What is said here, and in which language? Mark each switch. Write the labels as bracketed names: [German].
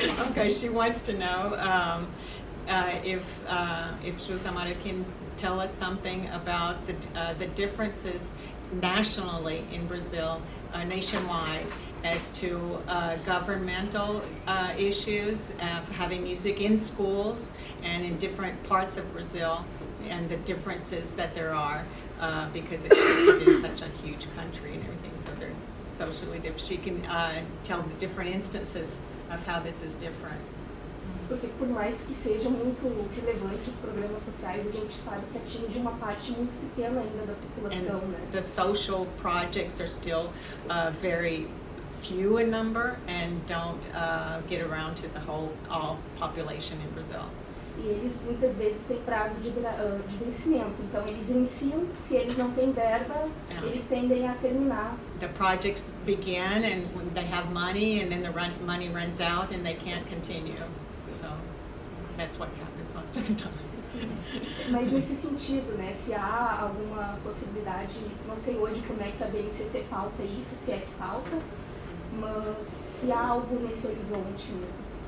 [English] Okay, she wants to know if Jusamara can tell us something about the differences nationally in Brazil, nationwide, as to governmental issues of having music in schools and in different parts of Brazil, and the differences that there are, because it is such a huge country and everything, so they're socially different. She can tell the different instances of how this is different. [Portuguese] Porque por mais que sejam muito relevantes os programas sociais, a gente sabe que atinge uma parte muito pequena ainda da população, [English] And [Portuguese] né? [English] the social projects are still very few in number and don't get around to the all population in Brazil. [Portuguese] E eles muitas vezes têm prazo de vencimento, então eles iniciam, se eles não têm verba, eles tendem a terminar. [English] The projects begin and when they have money, and then the money runs out and they can't continue. So that's what happens most of the time. [Portuguese] Mas nesse sentido, né, se há alguma possibilidade, não sei hoje como é que a BNCC pauta isso, se é que pauta, mas se há algo nesse horizonte mesmo.